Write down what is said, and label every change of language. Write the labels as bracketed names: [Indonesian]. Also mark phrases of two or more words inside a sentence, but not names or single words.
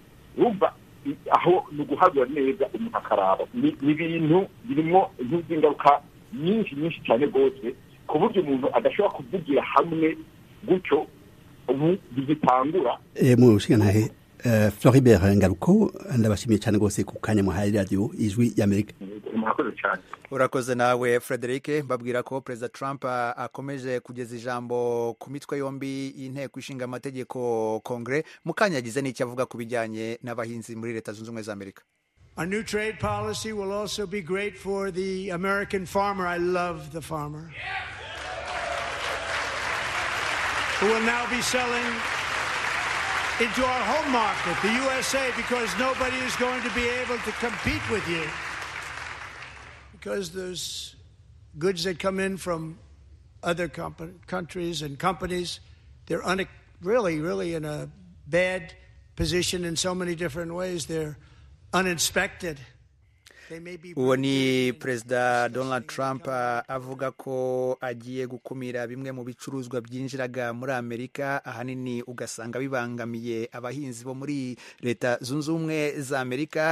[Kinyarwanda] Urumva aho ni uguhagura neza umuntu akaraba, ni ibintu birimo ingaruka nyinshi cyane rwose, ku buryo umuntu adashobora kuvugira hamwe gutyo ubu bigitangura. Mushingantahe Floribert Ngaruko, ndabashimiye cyane rwose ku kanya muhaye radio Ijwi y'Amerika. Urakoze nawe Frederic. Mbabwira ko President Trump akomeje kugeza ijambo ku mitwe yombi y'inteko ishinga amategeko Congress, mukanya yagize n'icyo avuga ku bijyanye n'abahinzi muri Leta Zunze Ubumwe za Amerika. [English] Our new trade policy will also be great for the American farmer. I love the farmer. Who will now be selling into our home market, the USA, because nobody is going to be able to compete with you. Because those goods that come in from other countries and companies, they're really in a bad position in so many different ways. They're uninspected. [Kinyarwanda] Uwo ni Perezida Donald Trump avuga ko agiye gukumira bimwe mu bicuruzwa byinjiraga muri Amerika, ahanini ugasanga bibangamiye abahinzi bo muri Leta Zunze Ubumwe za Amerika.